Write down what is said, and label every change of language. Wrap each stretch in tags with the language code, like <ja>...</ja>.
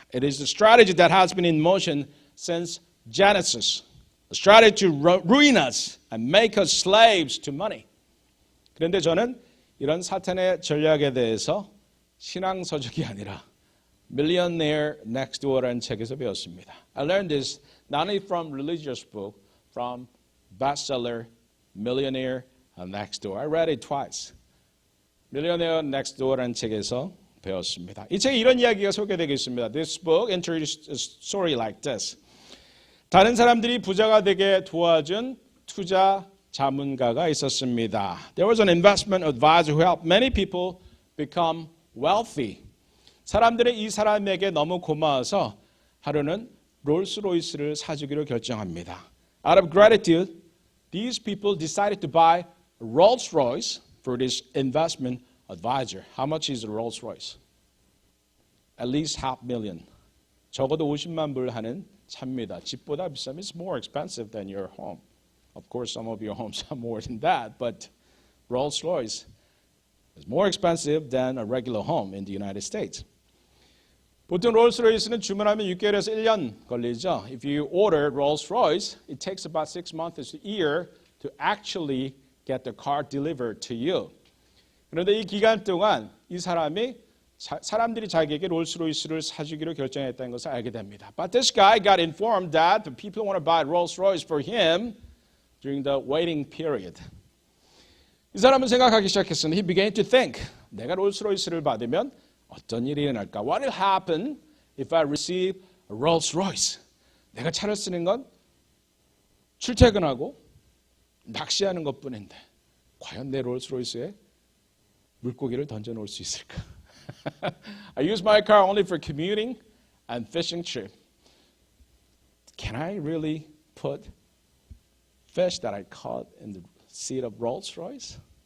<en>It is a strategy that has been in motion since Genesis. A strategy to ruin us and make us slaves to money.</en> <ko>그런데 저는 이런 사탄의 전략에 대해서 신앙서적이 아니라 Millionaire Next Door라는 책에서 배웠습니다.</ko> <en>I learned this not only from religious book, from bestseller Millionaire Next Door. I read it twice.</en> <ko>Millionaire Next Door라는 책에서 배웠습니다. 이 책에 이런 이야기가 소개되고 있습니다.</ko> <en>This book introduced a story like this.</en> <ko>다른 사람들이 부자가 되게 도와준 투자 자문가가 있었습니다.</ko> <en>There was an investment advisor who helped many people become wealthy.</en> <ko>사람들이 이 사람에게 너무 고마워서 하루는 롤스로이스를 사주기로 결정합니다.</ko> <en>Out of gratitude, these people decided to buy a Rolls-Royce for this investment advisor. How much is a Rolls-Royce? At least $500,000.</en> <ko>적어도 50만 불 하는 차입니다. 집보다 비싸면</ko> <en>it's more expensive than your home. Of course, some of your homes are more than that, but Rolls-Royce is more expensive than a regular home in the United States.</en> <ko>보통 롤스로이스는 주문하면 6개월에서 1년 걸리죠.</ko> <en>If you order Rolls-Royce, it takes about 6 months to a year to actually get the car delivered to you.</en> <ko>그런데 이 기간 동안 이 사람들이 자기에게 롤스로이스를 사주기로 결정했다는 것을 알게 됩니다.</ko> <en>But this guy got informed that the people want to buy Rolls-Royce for him during the waiting period.</en> <ko>이 사람은 생각하기 시작했습니다.</ko> <en>He began to think,</en> <ko>내가 롤스로이스를 받으면 어떤 일이 일어날까?</ko> <en>What will happen if I receive a Rolls-Royce?</en> <ko>내가 차를 쓰는 건 출퇴근하고 낚시하는 것뿐인데 과연 내 롤스로이스에 물고기를 던져놓을 수 있을까?</ko> <en>I use my car only for commuting and fishing trip. Can I really put fish that I caught in the seat of Rolls-Royce?</en>